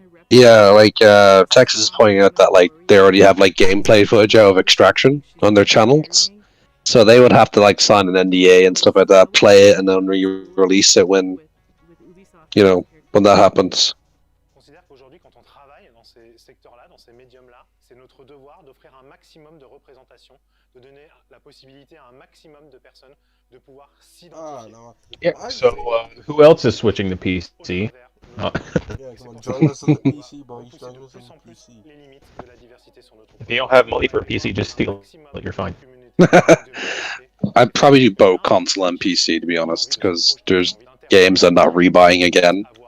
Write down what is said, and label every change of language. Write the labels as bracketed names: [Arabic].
[English] Yeah, like Texas is pointing out that like they already have like gameplay footage out of Extraction on their channels. So they would have to like sign an NDA and stuff like that, play it, and then re-release it when, you know, when that happens. [French] Considère qu'aujourd'hui, quand on travaille dans ces secteurs-là, dans ces médiums-là, c'est notre devoir d'offrir un maximum de représentation, de donner la possibilité à un maximum de personnes de pouvoir s'identifier. [English] Yeah, so who else is switching to PC? Oh. Yeah, come on, join us on the PC, boys. Join us on the PC. If you don't have money for a PC, just steal it. You're fine. I'd probably do both console and PC, to be honest, because there's games I'm not rebuying again.